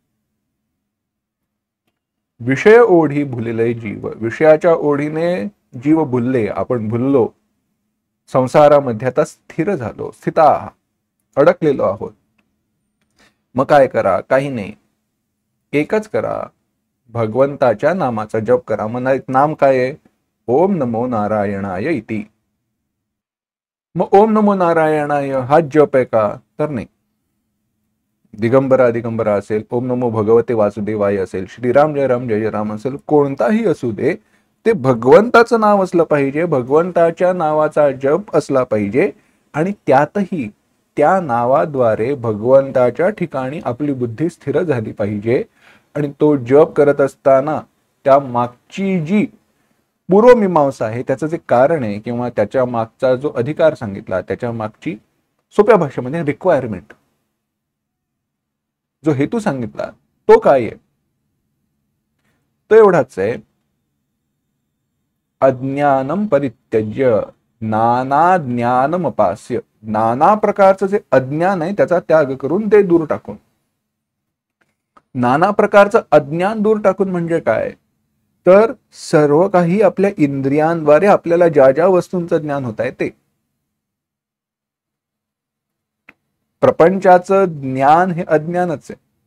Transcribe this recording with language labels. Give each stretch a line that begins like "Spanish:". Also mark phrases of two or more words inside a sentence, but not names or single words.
Marathi: विषय ओढी भुलले जीव, विषयाच्या ओढीने जीव भुलले, आपण भुललो, संसारामध्ये आता स्थिर झालो, स्थिता अडकलेलो आहोत. मग काय करा, काही नाही, एकच करा, भगवंताच्या नामाचा जप करा. म्हणा नाम काय आहे,
Sanskrit: ओम नमो नारायणाय इति.
Marathi: मग
Sanskrit: ओम नमो नारायणाय
Marathi: हा जप आहे का, तर नाही. दिगंबरा दिगंबरा असेल,
Sanskrit: ओम नमो भगवते वासुदेवाय
Marathi: असेल, श्रीराम जय राम जय जय राम असेल, कोणताही असू दे, ते भगवंताचं नाव असलं पाहिजे, भगवंताच्या नावाचा जप असला पाहिजे. आणि त्यातही त्या नावाद्वारे भगवंताच्या ठिकाणी आपली बुद्धी स्थिर झाली पाहिजे. आणि तो जप करत असताना त्या मागची जी पूर्वमीमांसा आहे, त्याचं जे कारण आहे किंवा त्याच्या मागचा जो अधिकार सांगितला, त्याच्या मागची सोप्या भाषेमध्ये रिक्वायरमेंट, जो हेतू सांगितला, तो काय आहे, तो एवढाच आहे,
Sanskrit: अज्ञानम परित्यज्य नाना ज्ञानम अपास्य.
Marathi: नाना प्रकारचं जे अज्ञान आहे त्याचा त्याग करून, ते दूर टाकून. नाना प्रकारचं अज्ञान दूर टाकून म्हणजे काय, तर सर्व काही आपल्या इंद्रियांद्वारे आपल्याला ज्या ज्या वस्तूंचं ज्ञान होत आहे ते. प्रपंचाचं ज्ञान हे अज्ञानच आहे.